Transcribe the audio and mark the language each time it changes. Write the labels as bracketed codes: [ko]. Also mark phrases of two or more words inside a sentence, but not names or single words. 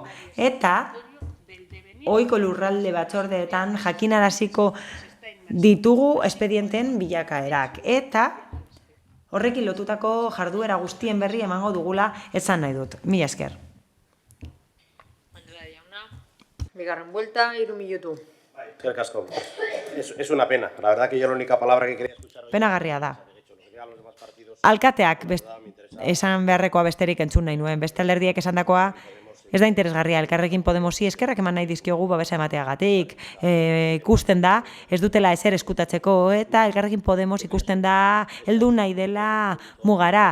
[eu] Eta ohiko lurralde batzordeetan jakinaraziko ditugu espedienten bilakaerak. Eta horrekin lotutako jarduera guztien berri emango dugula esan nahi dut. Mila esker. Bigarren vuelta, 3 minutu. Eskerrik asko. [es] Es una pena. La verdad que yo la única palabra que quería escuchar hoy... [eu] Penagarria da. Alkateak esan beharrekoa besterik entzun nahi nuen. Beste alderdiek esandakoa ez da interesgarria. Elkarrekin Podemosi eskerrak eman nahi dizkiogu babesa emateagatik. Ikusten da, ez dutela ezer eskutatzeko, eta Elkarrekin Podemos ikusten da heldu nahi dela mugara.